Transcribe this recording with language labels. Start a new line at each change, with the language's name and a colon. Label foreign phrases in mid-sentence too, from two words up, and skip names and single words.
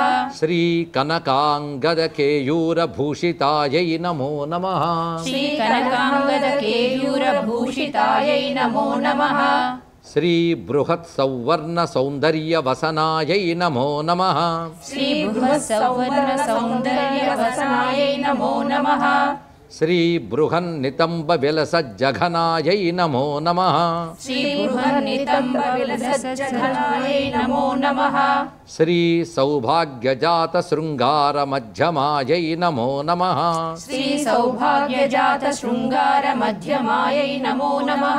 Sanskrit: श्री कनकाङ्गदकेयूरभूषितायै नमो नमः श्री कनकाङ्गदकेयूरभूषितायै नमो नमः श्री बृहत्सौवर्णसौन्दर्यवसनायै नमो नमः श्री बृहत्सौवर्णसौन्दर्यवसनायै नमो नमः శ్రీ బృహన్నితంబ విలస జఘనాయై నమో నమః శ్రీ బృహన్నితంబ విలసజ్జఘనాయై నమో నమః శ్రీ సౌభాగ్యజాత శృంగార మధ్యమాయై నమో నమః శ్రీ సౌభాగ్యజాత శృంగార మధ్యమాయై నమో నమః